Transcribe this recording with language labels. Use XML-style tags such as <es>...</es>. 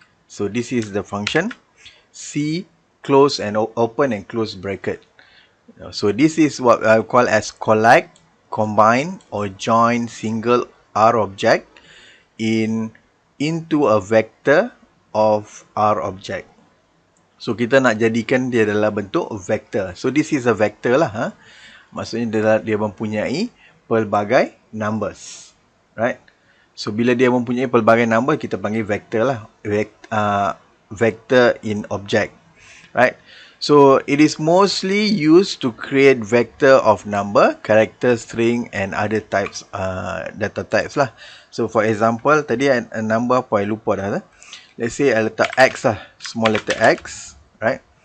<en>So this is the function C, close and open and close bracket. So this is what I call as collect, combine or join single R object into a vector of R object.</en> <ms>So kita nak jadikan dia dalam bentuk vector.</ms> <en>So this is a vector</en> <ms>lah. Maksudnya dia mempunyai pelbagai numbers, right? So bila dia mempunyai pelbagai number, kita panggil vector lah.</ms> <en>Vector in object, right? So it is mostly used to create vector of number, character, string and other types, data types lah. So for example,</en> <ms>tadi number apa I lupa dah.</ms> <en>Let's say</en> <ms>I letak</ms> <en>X lah, small letter X, right?</en>